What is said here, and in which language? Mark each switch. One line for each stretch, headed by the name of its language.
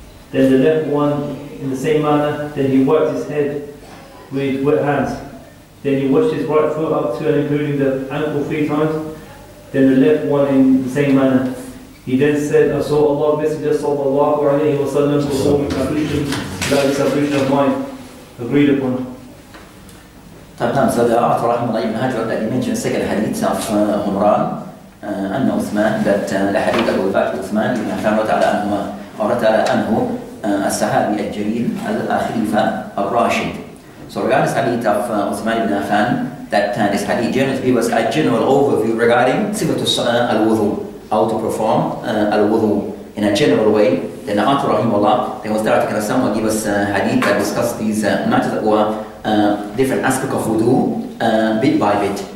English: Then the left one in the same manner. Then he wiped his head with wet hands. Then he washed his right foot up to and including the ankle 3 times. Then the left one in the same manner. He then said, I saw Allah's Messenger sallallahu alayhi wa sallam perform ablution, that is ablution of mine, agreed upon.
Arabic: طبعا
English: so the author
Arabic: رحمه الله Ibn Hajar
English: that he mentioned second hadith of Humran
Arabic: أن عثمان
English: that the hadith of
Arabic: عثمان بن عفان رضي الله عنهما ورد عنه الصحابي الجليل الخليفة الراشد.
English: So regarding this hadith of Uthman ibn Affan, that this hadith generally gives us a general overview regarding sifatu al-wudu, how to perform al-wudu in a general way. Then the author rahimahullah, they will start to somewhat give us hadith that discuss these matters or different aspects of wudu bit by bit.